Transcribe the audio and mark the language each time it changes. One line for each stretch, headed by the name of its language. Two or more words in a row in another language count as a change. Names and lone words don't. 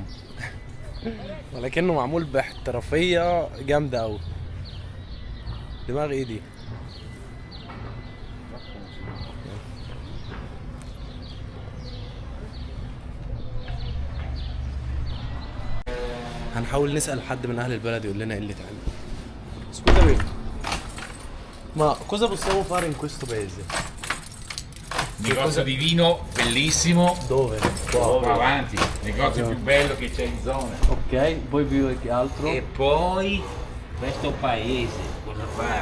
Arabic: ولكنه معمول باحترافية جامدة أوي. دماغ ايه دي؟ هنحاول نسأل حد من أهل البلد يقول لنا ايه اللي اتعمل.
Italian: Scusami, ma cosa possiamo fare in questo paese? Negozio di vino bellissimo. Dove? Qua avanti, negozio più bello che c'è in zona. Ok, poi più che altro? E poi questo paese, cosa fare?